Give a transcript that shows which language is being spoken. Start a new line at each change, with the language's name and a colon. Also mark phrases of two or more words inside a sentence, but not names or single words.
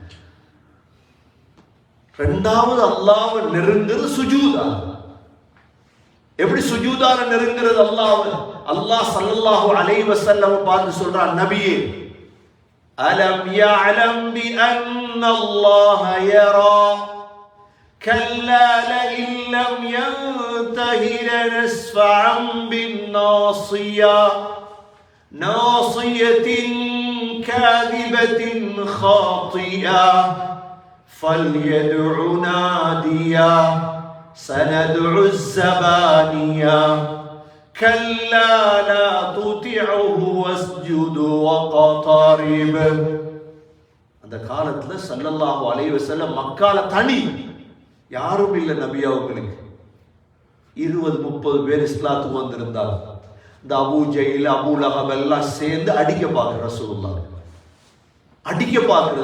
Tamil: 2வது அல்லாஹ்வை நெருங்கிறது சுஜூதால. எப்படி சுஜூதால நெருங்கிறது அல்லாஹ்வை? அல்லாஹ்
Arabic: صلى الله عليه وسلم
Tamil: பார்த்து சொல்றான், நபியே,
Arabic: ألم يعلم بأن الله يرى كلا لئن لم ينته لنسفعا بالناصية ناصية كاذبة خاطئة فليدع ناديا سندع الزبانية كلا لا تطعه واسجد واقترب.
Tamil: அந்த காலத்துல
Arabic: صلى الله عليه وسلم
Tamil: மக்கால தனி யாரும் இல்லை நபி அவங்களுக்கு. 20-30 பேர் இஸ்லாத்துக்கு வந்திருந்தாங்க. இந்த அபூ ஜஹல் அபூ லஹப் எல்லாம் சேர்ந்து அடிக்க பார்க்குற ரசூலுல்லாஹ் அடிக்க பார்க்கிறது.